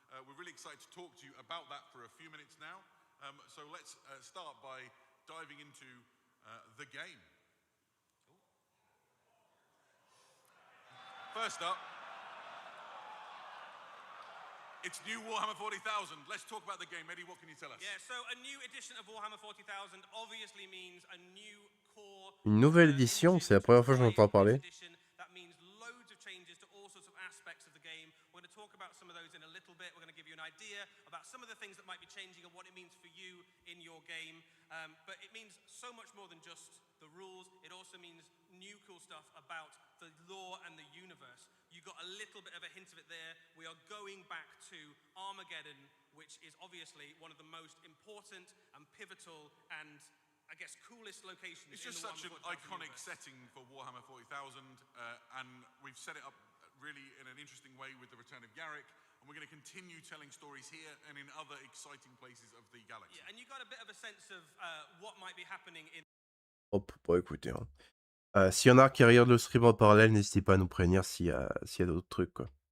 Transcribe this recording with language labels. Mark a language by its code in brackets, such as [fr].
[en] We're really excited to talk to you about that for a few minutes now. So let's start by diving into the game. First up, it's new Warhammer 40,000. Let's talk about the game. Eddie, what can you tell us? Yeah, so a new edition of Warhammer 40,000 obviously means a new core. [fr] Une nouvelle édition, c'est la première fois que j'entends parler. [en] That means loads of changes to all sorts of aspects of the game. We're going to talk about some of those in a little bit. We're going to give you an idea about some of the things that might be changing and what it means for you in your game. But it means so much more than just the rules. It also means new cool stuff about the lore and the universe. You got a little bit of a hint of it there. We are going back to Armageddon, which is obviously one of the most important and pivotal and, I guess, coolest locations. It's just such an iconic setting for Warhammer 40,000, and we've set it up really in an interesting way with the return of Garrick, and we're going to continue telling stories here and in other exciting places of the galaxy. Yeah, and you got a bit of a sense of what might be happening in. [fr] Hop, bon écoutez, hein. S'il y en a qui regardent le stream en parallèle, n'hésitez pas à nous prévenir s'il y a d'autres trucs, quoi.